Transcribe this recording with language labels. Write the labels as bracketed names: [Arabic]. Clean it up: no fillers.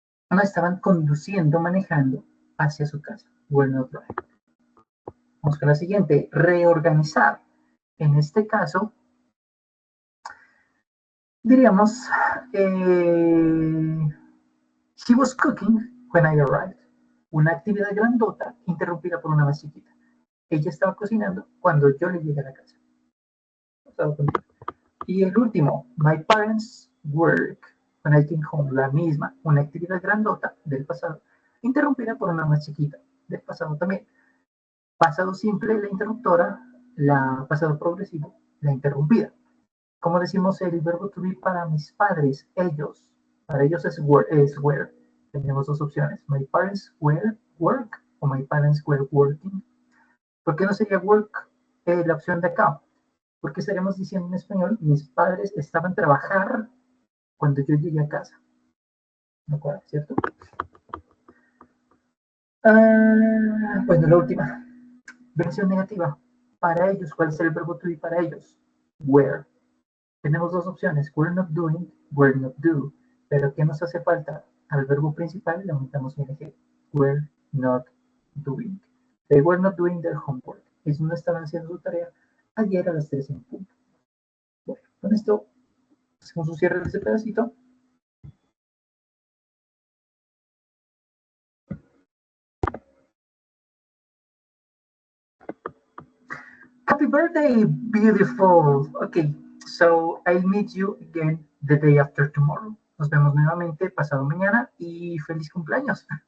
[Spanish] No estaban conduciendo, manejando hacia su casa. [English] Were not driving. [Spanish] Vamos con la siguiente. Reorganizar. En este caso, diríamos, [English] she was cooking when I arrived. [Spanish] Una actividad grandota interrumpida por una más chiquita. Ella estaba cocinando cuando yo le llegué a la casa. Y el último, [English] my parents work when I came home. [Spanish] La misma, una actividad grandota del pasado, interrumpida por una más chiquita del pasado también. Pasado simple, la interruptora, pasado progresivo, la interrumpida. ¿Cómo decimos el verbo to be para mis padres? Ellos. Para ellos es were. Tenemos dos opciones. [English] My parents were work o my parents were working. [Spanish] ¿Por qué no sería work la opción de acá? Porque estaríamos diciendo en español, mis padres estaban trabajar cuando yo llegué a casa. ¿No cuadra, cierto? Bueno, la última. Versión negativa. Para ellos, ¿cuál es el verbo to be para ellos? [English] Were. [Spanish] Tenemos dos opciones, [English] we're not doing, we're not do. [Spanish] Pero ¿qué nos hace falta? Al verbo principal le aumentamos ing. [English] We're not doing. They were not doing their homework. [Spanish] Ellos no estaban haciendo su tarea ayer a las 3 en punto. Bueno, con esto hacemos un cierre de este pedacito. [English] Happy birthday, beautiful. Okay, so I meet you again the day after tomorrow. [Spanish] Nos vemos nuevamente pasado mañana y feliz cumpleaños.